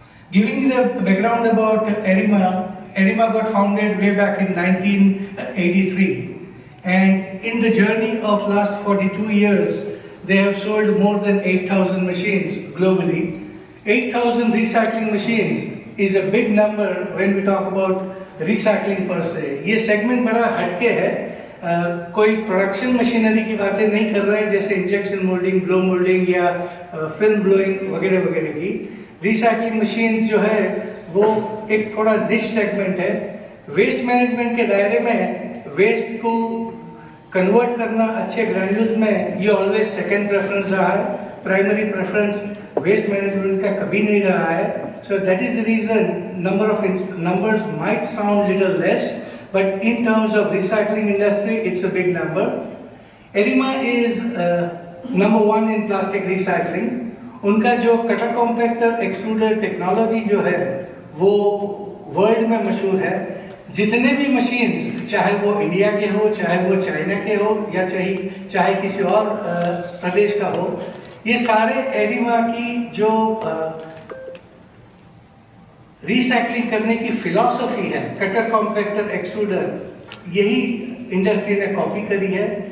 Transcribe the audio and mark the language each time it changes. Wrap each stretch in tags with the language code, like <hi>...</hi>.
<en>Giving you the background about Erima got founded way back in 1983. And in the journey of last 42 years, they have sold more than 8,000 machines globally. 8,000 recycling machines is a big number when we talk about recycling per se.</en> <hi>ये segment बड़ा हटके है, कोई production machinery की बातें नहीं कर रहे हैं जैसे injection molding, blow molding या film blowing वगैरह वगैरह की. Recycling machines जो है वो एक थोड़ा niche segment है. Waste management के दायरे में waste को कन्वर्ट करना अच्छे ग्रैन्यूल्स में ये ऑलवेज सेकंड प्रेफरेंस रहा है. प्राइमरी प्रेफरेंस वेस्ट मैनेजमेंट का कभी नहीं रहा है.</hi> <en>So that is the reason numbers might sound little less, but in terms of recycling industry it's a big number. Erima is number one in plastic recycling.</en> <hi>उनका जो cutter compactor extruder technology जो है वो world में मशहूर है. जितने भी मशीन्स, चाहे वो इंडिया के हो, चाहे वो चाइना के हो, या चाहे किसी और प्रदेश का हो, ये सारे एरिमा की जो रिसाइकलिंग करने की फिलॉसफी है, कटर कॉम्पैक्टर एक्सट्रूडर, यही इंडस्ट्री ने कॉपी करी है.</hi>